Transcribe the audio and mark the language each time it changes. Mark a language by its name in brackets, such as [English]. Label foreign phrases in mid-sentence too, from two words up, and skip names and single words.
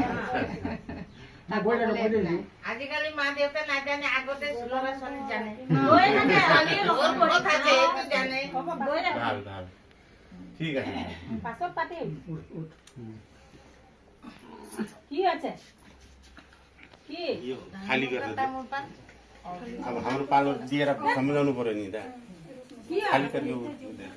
[Assamese] আজিকালি মা দেউতা নাজানে, আগতে ল'ৰা ছোৱালী জানে, গৈ থাকে ছোৱালীৰ লগত পঢ়ি কথা থাকে, যে এইটো জানে। গৈ থাকে। ভাল ভাল, ঠিক আছে। পাছত পাতিম। কি আছে? কি? [Hindi] खाली कर दो। [Assamese] তামোল পাণ [Nepali] अब हाम्रो पालो दिएर सम्झाउनु पर्यो नि त, [Hindi] खाली करके